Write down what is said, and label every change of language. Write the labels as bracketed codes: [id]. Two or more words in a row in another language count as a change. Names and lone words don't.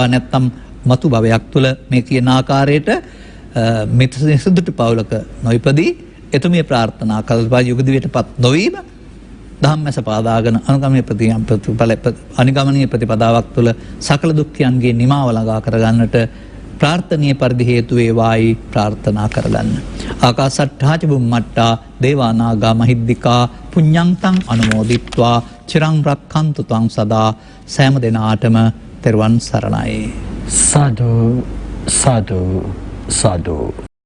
[si] නැත්නම් මතු භවයක් තුළ මේ කියන ආකාරයට මිත්‍රසිදුට පවුලක නොයිපදී එතුමිය ප්‍රාර්ථනා කළා යුග දිවියටපත් නොවීම දහම් මැස පාදාගෙන අනුගමනීය ප්‍රතිපදාවක් තුළ සකල දුක්ඛයන්ගේ නිමාව ළඟා කරගන්නට ප්‍රාර්ථනීය පරිදි හේතු වේවායි ප්‍රාර්ථනා කරගන්න. [pi] ආකාසට්ඨාච බුම්මට්ටා දේවා නාග මහිද්దికා පුඤ්ඤන්තං අනුමෝදිත්වා චිරං රක්ඛන්තු ත්වං සදා [si] සෑම දිනාටම තෙරුවන් සරණයි. සාදු සාදු සාදු